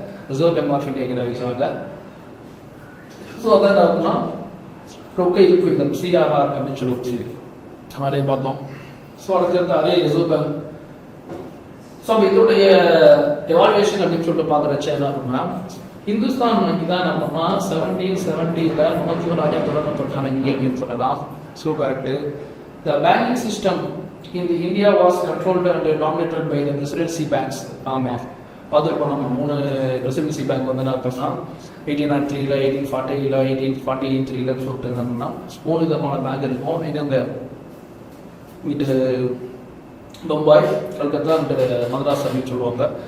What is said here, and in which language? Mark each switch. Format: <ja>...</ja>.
<ta>Reserve bank of India கிட்ட வைக்கிறாங்க. So அதான் அப்படின்னா ரொக்க இன்க்ரீஸ் சிஆர்ஆர் அப்படின்னு சொல்லி அதே பார்த்தோம். ஸோ அடுத்தது அதே ரிசர்வ் பேங்க். ஸோ இதோடைய எவாலுவேஷன் அப்படின்னு சொல்லிட்டு பார்க்குறச்ச என்ன அப்படின்னா இந்துஸ்தான் வங்கி தான் என்ன பண்ணால் 1770 நமக்கு ராஜா தொடர்பு இங்கே சொல்லலாம். So correct.</ta> <en>The banking system in the India was controlled and dominated by the presidency banks.</en> <ta>ஆமாம், பார்த்துருப்போம் நம்ம 3 presidency bank வந்து என்ன பண்ணால் 1803, 1840, 1843 சொல்லிட்டு என்னன்னா 3 விதமான பேங்க் இருக்கும். இந்த இது பம்பாய், கல்கத்தா அண்ட் மദ്രാஸ் அப்படின்னு சொல்லுவாங்க.</ta>